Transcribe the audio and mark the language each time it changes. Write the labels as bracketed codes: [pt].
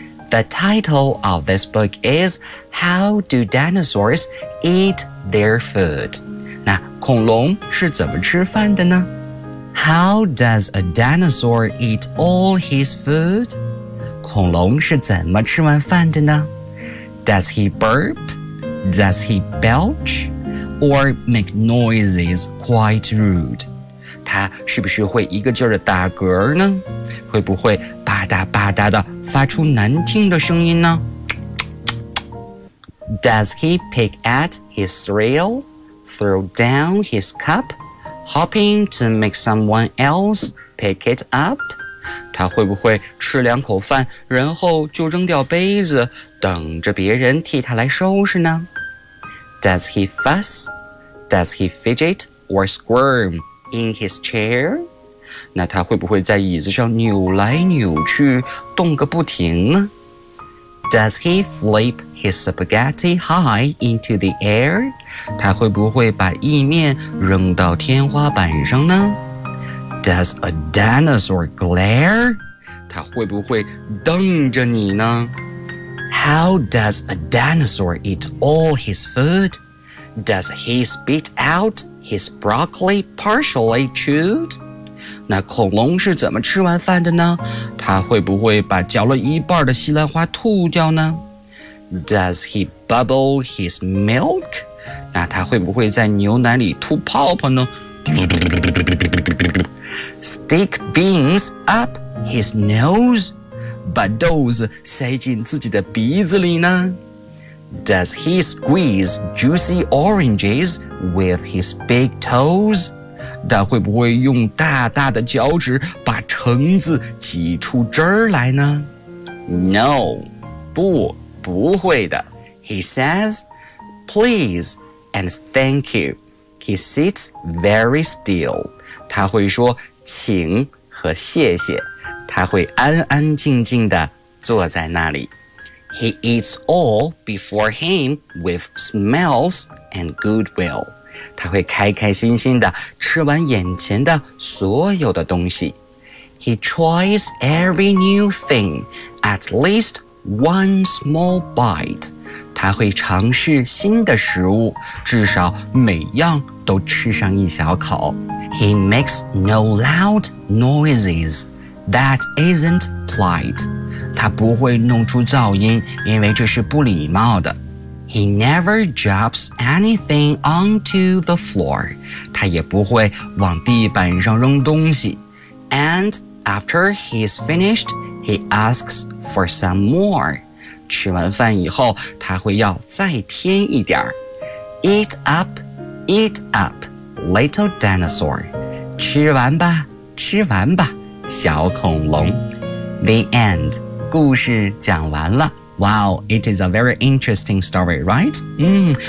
[en] The title of this book is How Do Dinosaurs Eat Their Food? [zh] 那恐龙是怎么吃饭的呢？ [en] How does a dinosaur eat all his food? [zh] 恐龙是怎么吃完饭的呢？ [en] Does he burp? Does he belch? Or make noises quite rude? [zh] 他是不是会一个劲儿的打嗝呢？会不会吧嗒吧嗒的发出难听的声音呢？ [en] Does he pick at his cereal, throw down his cup, hoping to make someone else pick it up? [zh] 他会不会吃两口饭，然后就扔掉杯子，等着别人替他来收拾呢？ [en] Does he fuss? Does he fidget or squirm in his chair? [zh] 那他会不会在椅子上扭来扭去，动个不停呢？ [en] Does he flip his spaghetti high into the air? [zh] 他会不会把意面扔到天花板上呢？ [en] Does a dinosaur glare? [zh] 它会不会瞪着你呢？ [en] How does a dinosaur eat all his food? Does he spit out his broccoli partially chewed? [zh] 那恐龙是怎么吃完饭的呢？它会不会把嚼了一半的西兰花吐掉呢？ [en] Does he bubble his milk? [zh] 那他会不会在牛奶里吐泡泡呢？ [en] Stick beans up his nose? [zh] 把豆子塞进自己的鼻子里呢？ [en] Does he squeeze juicy oranges with his big toes? [zh] 他会不会用大大的脚趾把橙子挤出汁来呢？ [en] No, [zh] 不会的 [en] He says, please and thank you. He sits very still. [zh] 他会说请和谢谢，他会安安静静地坐在那里。 [en] He eats all before him with smiles and goodwill. [zh] 他会开开心心地吃完眼前的所有的东西。 [en] He tries every new thing at leastOne small bite. [zh] 他会尝试新的食物，至少每样都吃上一小口。 [en] He makes no loud noises. That isn't polite. [zh] 他不会弄出噪音，因为这是不礼貌的。 [en] He never drops anything onto the floor. [zh] 他也不会往地板上扔东西。 [en] And after he's finished,He asks for some more. [zh] 吃完饭以后，他会要再添一点儿。 [en] Eat up, eat up, little dinosaur. [zh] 吃完吧，吃完吧，小恐龙。 [en] The end. [zh] 故事讲完了。 [en] Wow, it is a very interesting story, right?